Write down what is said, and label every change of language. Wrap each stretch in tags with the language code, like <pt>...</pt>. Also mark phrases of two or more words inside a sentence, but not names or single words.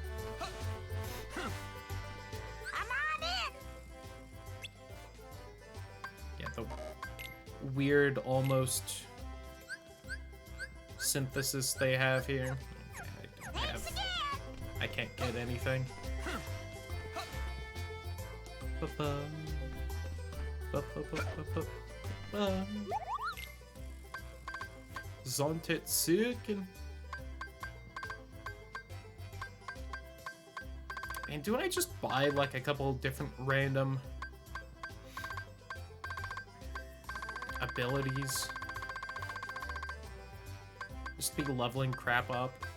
<en>Come on in. Yeah, the weird, almost synthesis they have here. Okay, I don't Thanks have... again. I can't get anything. Ba-ba. Ba-ba-ba-ba-ba-ba. Zontetsuken. And do I just buy like a couple different random abilities? Just be leveling crap up.</en>